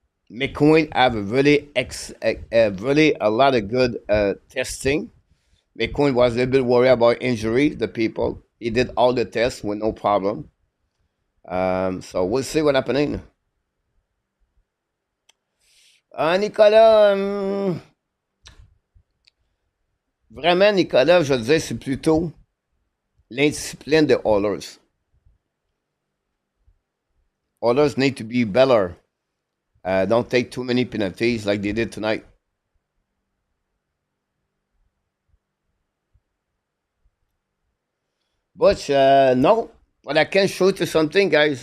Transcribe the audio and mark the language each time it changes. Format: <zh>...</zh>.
<en>McQueen have really a lot of good testing. McQueen was a little bit worried about injury. The people he did all the tests with no problem. So we'll see what happening.</en> <fr>Nicolas, vraiment Nicolas, je disais c'est plutôt l'indiscipline de Oilers.</fr> <en>Oilers need to be better. Don't take too many penalties like they did tonight. But no, but I can show you something, guys.</en>